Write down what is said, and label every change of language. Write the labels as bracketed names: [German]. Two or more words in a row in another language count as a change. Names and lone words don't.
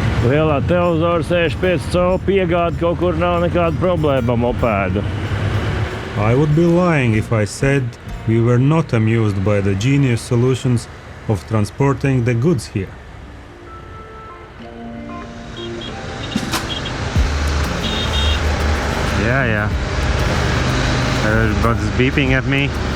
[Latvian] Lielā televizora 65 colu piegāda kaut kur nav nekāda problēma mopēdu. [English] I would be lying if I said we were not amused by the genius solutions of transporting the goods here. Yeah. Everybody's beeping at me.